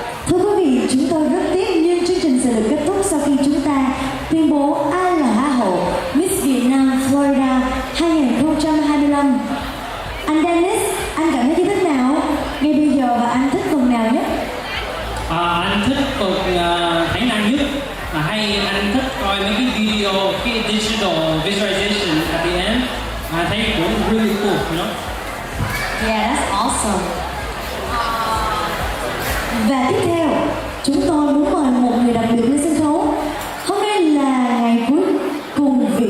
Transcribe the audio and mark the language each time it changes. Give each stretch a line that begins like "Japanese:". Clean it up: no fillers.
Vietnamese: Thưa quý vị, chúng tôi rất tiếc nhưng chương trình sẽ được kết thúc sau khi chúng ta tuyên bố ai là Hoa hậu Miss Vietnam Florida 2025. Anh Dennis, anh cảm thấy như thế nào ngay bây giờ và anh thích phần nào nhất? Anh thích phần thấy năng nhất hay anh thích coi mấy cái video, cái
English: digital visualization at the end. I think it was really cool, you know? Yeah, that's awesome.
Vietnamese: Và tiếp theo, chúng tôi muốn mời một người đặc biệt lên sân khấu. Hôm nay là ngày cuối cùng